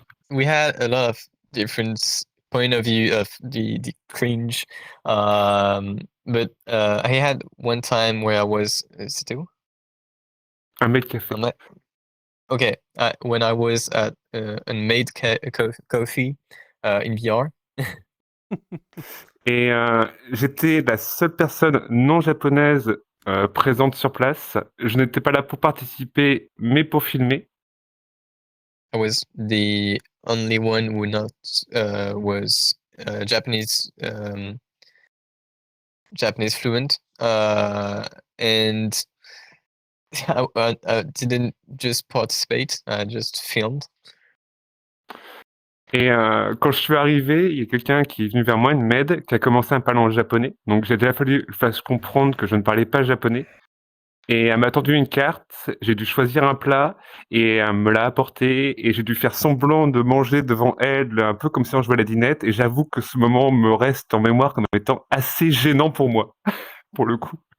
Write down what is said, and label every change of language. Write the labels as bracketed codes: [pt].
[en] We had a lot of different point of view of the cringe, but I had one time where I was [fr] c'était où? Un make café. [en] Okay, when I was at Unmade Coffee in VR. [fr] Et j'étais la seule personne non japonaise présente sur place. Je n'étais pas là pour participer, mais pour filmer. [en] I was the only one who not was Japanese Japanese fluent, and I didn't just participate. I just filmed. [fr] Et quand je suis arrivé, il y a quelqu'un qui est venu vers moi, une maid, qui a commencé à me parler en japonais. Donc j'ai déjà fallu que je fasse comprendre que je ne parlais pas japonais. Et elle m'a tendu une carte, j'ai dû choisir un plat, et elle me l'a apporté, et j'ai dû faire semblant de manger devant elle, un peu comme si on jouait à la dinette, et j'avoue que ce moment me reste en mémoire comme étant assez gênant pour moi, pour le coup.